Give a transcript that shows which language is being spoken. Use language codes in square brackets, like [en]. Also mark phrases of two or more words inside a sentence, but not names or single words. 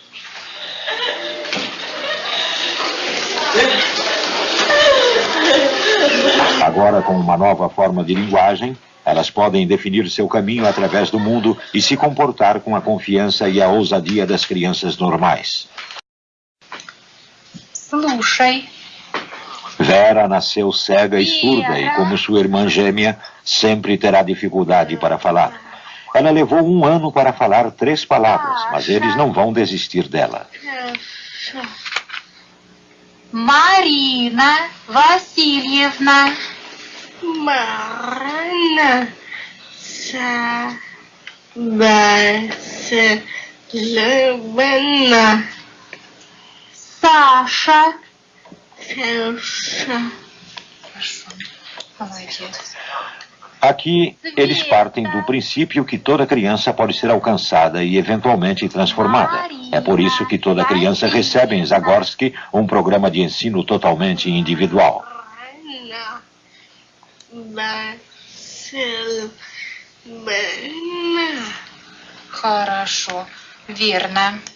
[pt] Agora, com uma nova forma de linguagem, elas podem definir seu caminho através do mundo e se comportar com a confiança e a ousadia das crianças normais. [ru] Слушай. [pt] Vera nasceu cega e surda e, como sua irmã gêmea, sempre terá dificuldade para falar. Ela levou 1 ano para falar 3 palavras, mas eles não vão desistir dela. [ru] Марина Васильевна. Марина Васильевна. Саша. [pt] Aqui, eles partem do princípio que toda criança pode ser alcançada e eventualmente transformada. É por isso que toda criança recebe em Zagorski um programa de ensino totalmente individual. [ru] Хорошо, верно.